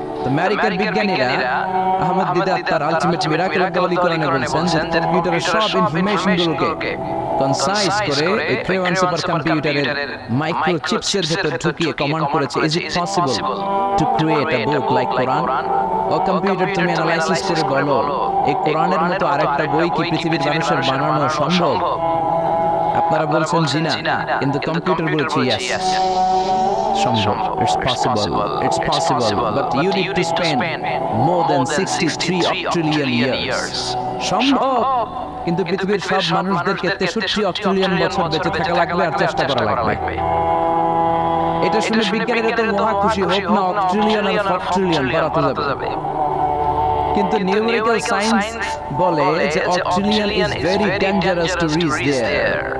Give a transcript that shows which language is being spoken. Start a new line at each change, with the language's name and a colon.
Bangla: তো আমেরিকার বিজ্ঞানীরা আহমদ দিদাত তার ultimate miracle of the Holi কোরআনে বলেছেন যে কম্পিউটারের সব ইনফরমেশনগুলোকে কনসাইজ করে এই ক্রে 1 সুপার কম্পিউটারের মাইক্রো চিপসের ভেতর ঢুকিয়ে কমান্ড করেছে,
English: Is it possible to create a book like Quran?
Bangla: O computer, তুমি অ্যানালাইসিস করে বলো, এই কোরআনের মতো আরেকটা বই কি পৃথিবীর মানুষের বানানো সম্ভব? আপনারা বলছেন জি না, কিন্তু কম্পিউটার বলছে ইয়েস, সম্ভব।
English: It's possible, but you need to spend more than 63 octillion years.
Bangla: সম্ভব, কিন্তু পৃথিবীর সব মানুষদেরকে 63 অক্টিলিয়ন বছর বেঁচে থাকা লাগবে আর চেষ্টা করা লাগবে। এটা শুনে বিজ্ঞানীরা তো মহা খুশি, হোক না অক্টিলিয়ন আর ফক্ট্রিলিয়ন বাড়াতে যাবে। কিন্তু নিউমেরিক্যাল সায়েন্স বলে যে অক্টিলিয়ন
English: Is very dangerous to reach there.